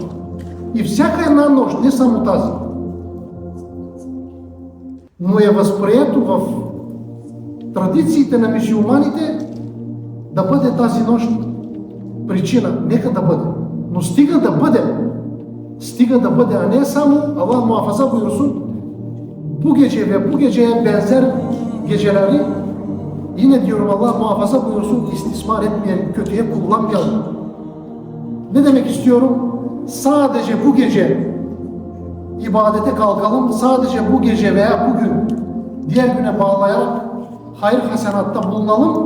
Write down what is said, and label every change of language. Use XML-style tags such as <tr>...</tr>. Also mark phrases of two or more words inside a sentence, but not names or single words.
<bg>И всяка една нощ, не само тази, но е възприето в традициите на мюсюлманите да бъде тази нощ причина. Нека да бъде. Но стига да бъде, а не само</bg> <tr>Allah muhafaza bu Resul bu geceye benzer geceleri yine diyorum Allah muhafaza buyursun istismar etmeyelim, kötüye kullanmayalım. Ne demek istiyorum? Sadece bu gece ibadete kalkalım, sadece bu gece veya bugün diğer güne bağlayarak hayır hasenatta bulunalım.</tr>